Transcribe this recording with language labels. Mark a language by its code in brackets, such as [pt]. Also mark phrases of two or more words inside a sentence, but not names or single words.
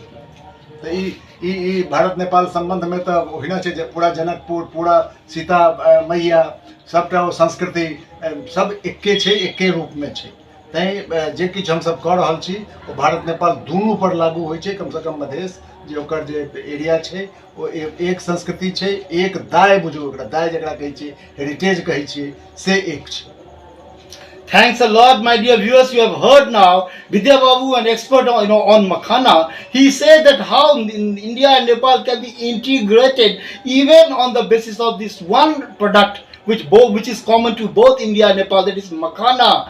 [mai] तो ई भारत नेपाल संबंध में तो ओहिना छै जे पूरा जनकपुर पूरा सीता मैया सबटा ओ संस्कृति सब एके छै, एके रूप में छै। तैं जे किछु हम सब कऽ रहल छी ओ भारत नेपाल दुनू पर लागू होइ छै। कम से कम मधेश जे ओकर जे एरिया छै ओ एक संस्कृति छै, एक दाय बुझू ओकरा दाय जकरा कहै छियै हेरिटेज कहै छियै से एक छै। [en] Thanks a lot, my dear viewers. You have heard now Vidya Babu, an expert on Makhana. He said that how India and Nepal can be integrated even on the basis of this one product which is common to both India and Nepal, that is Makhana.